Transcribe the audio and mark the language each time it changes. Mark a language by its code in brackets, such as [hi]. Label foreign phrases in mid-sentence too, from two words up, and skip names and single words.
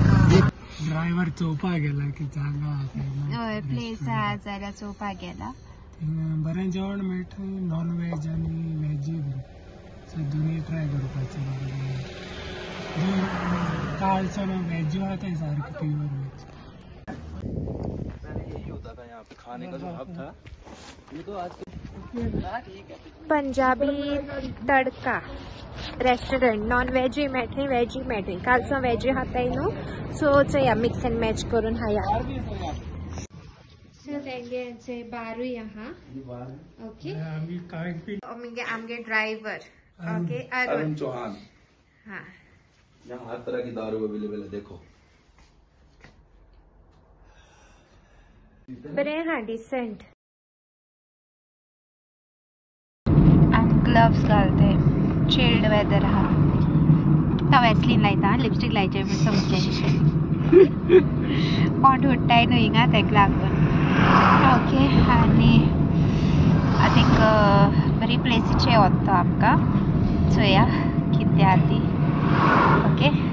[kok] ड्रायव्हर चोवपा गेला की जागा हय प्लेस आहा जाल्यार चोवपा गेला बरें जेवण मेळटा [en] non veg [kok] आनी वेजूय बीन सो दोनूय ट्राय करपाचें कालचो वेजूय आहा तें सारकें [en] pure veg [hi] यही होता था यहाँ पे खाने का जो हब था ये तो आज [kok] पंजाबी तडका रेस्टोरेंट नॉन वेजी मेळटली वेजी मेळटली कालचो वेजी हाताय न्हू सो चोया [en] mix and match [kok] करून हाया सो तेंगे बारूय आहा ओके आमगे ड्राइवर ओके अरुण चौहान [hi] हाँ यहाँ हर तरह की दारू अवेलेबल है देखो [kok] बरें हा [en] decent gloves [kok] घालते [en] chilled weather [kok] हा तो वॅसलीन लायता लिपस्टिक लायचे समजचे पोट उडटाय न्हू हिंगा तेका लागून ओके आनी [en] I think [kok] बरी प्लेसीचे वता आमकां चोया कितें आहा ती ओके